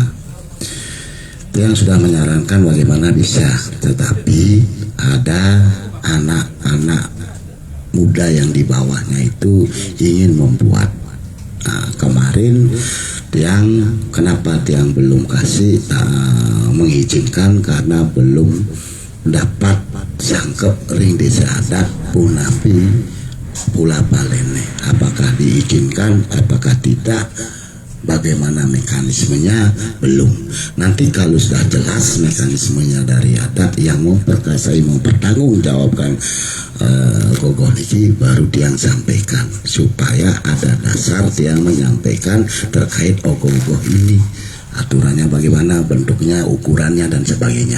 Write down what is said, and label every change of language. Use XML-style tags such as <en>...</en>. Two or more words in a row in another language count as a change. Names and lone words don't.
<id>Itu yang sudah menyarankan bagaimana bisa, tetapi ada anak-anak muda yang di bawahnya itu ingin membuat. Nah, kemarin kenapa tiang belum kasih mengizinkan karena belum dapat</id> <ban>sangkep ring desa adat punapi pula balene,</ban> <id>apakah diizinkan apakah tidak, bagaimana mekanismenya belum. Nanti kalau sudah jelas mekanismenya dari adat yang mempertanggungjawabkan gogoh niki baru tiang sampaikan supaya ada dasar tiang menyampaikan terkait gogoh ini, aturannya bagaimana, bentuknya, ukurannya dan sebagainya.</id>